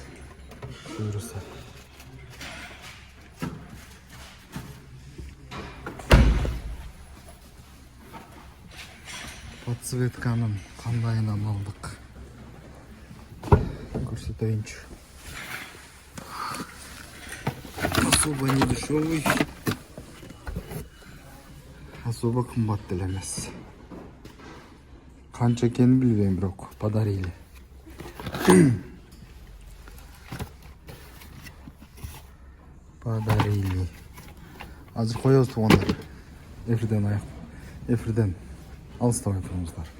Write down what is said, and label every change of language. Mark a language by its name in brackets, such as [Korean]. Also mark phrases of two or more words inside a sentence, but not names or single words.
[Kyrgyz] Буюрса. Подсветканын кандайынан алдык. Көрсөтөйүнчү. [Russian] Особо не дешевый. [Kyrgyz] Особо кымбат деле эмес. Канча экенин билбейм, бирок подарили. [Russian] Подарили. [Kyrgyz] Азыр коебуз тугандар. Эфирден алыстабай туруңуздар.